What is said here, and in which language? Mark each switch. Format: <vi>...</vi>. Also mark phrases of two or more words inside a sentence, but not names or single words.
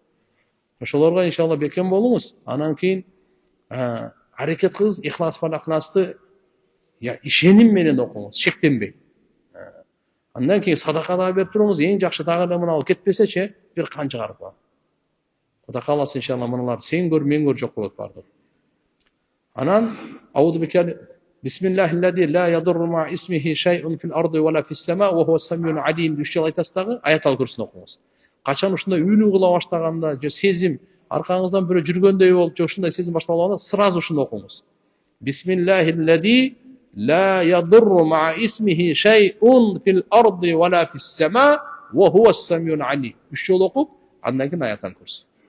<ky>Ошолорго иншалла бекем болуңуз. Анан кийин аракет кылыңыз, ихлас фалакнасты ишеним менен окуңуз, шектенбей. Андан кийин садака да берип туруңуз, эң жакшы дагы мына кетпесечи, бир кан чыгарып коюңуз. Кудай кааласа иншалла мыналар сен көр, мен көр жок болот бардыр.</ky> <ar>Анан أعوذ بكلمات بسم الله الذي لا يضر مع اسمه شيء في الأرض ولا في السماء وهو السميع العليم</ar> <ky>деп жол айтасыз дагы, аятал курсун окуңуз. Качан ушундай үнү кыла баштаганда, же сезим аркаңыздан бирөө жүргөндөй болуп, же ушундай сезим башталганда, сразу ушуну окуңуз.</ky> <ar>بسم الله الذي لا يضر مع اسمه شيء في الأرض ولا في السماء وهو السميع العليم.</ar> <ky>3 жол окуп, андан кийин аятал курсу.</ky>